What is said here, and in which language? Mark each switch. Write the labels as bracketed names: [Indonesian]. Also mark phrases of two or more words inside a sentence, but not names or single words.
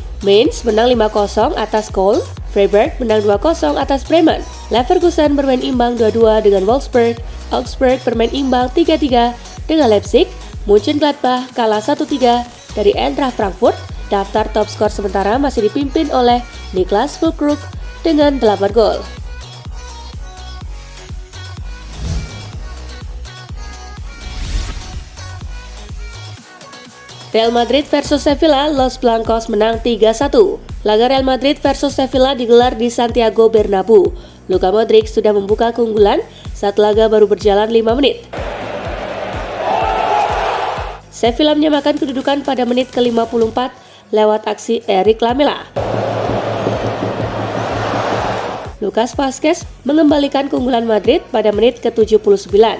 [Indonesian] Mainz menang 5-0 atas Köln, Freiburg menang 2-0 atas Bremen, Leverkusen bermain imbang 2-2 dengan Wolfsburg, Augsburg bermain imbang 3-3 dengan Leipzig, Mönchengladbach kalah 1-3 dari Eintracht Frankfurt. Daftar top skor sementara masih dipimpin oleh Niklas Füllkrug dengan 8 gol. Real Madrid versus Sevilla, [Spanish] Los Blancos [Indonesian] menang 3-1. Laga Real Madrid versus Sevilla digelar di Santiago Bernabeu. Luka Modric sudah membuka keunggulan saat laga baru berjalan 5 menit. Sevilla menyamakan kedudukan pada menit ke-54 lewat aksi Eric Lamela. Lucas Vazquez mengembalikan keunggulan Madrid pada menit ke-79.